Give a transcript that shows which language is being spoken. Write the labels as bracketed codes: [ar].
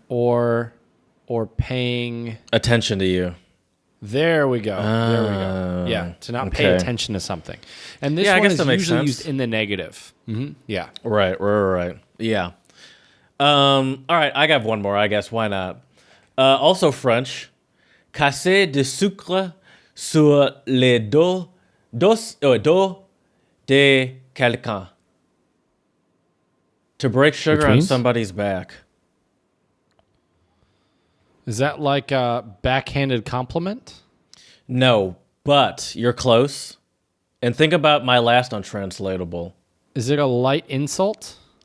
[en] or paying attention to you. There we go. Yeah, to not pay attention to something. And this one is usually used in the negative. Mm-hmm. Yeah. Right. Yeah. All right, I got one more, I guess. Why not? Also French. [fr] Casser de sucre sur le dos de quelqu'un. [en] To break sugar on somebody's back. Is that like a backhanded compliment? No, but you're close. And think about my last untranslatable. Is it a light insult?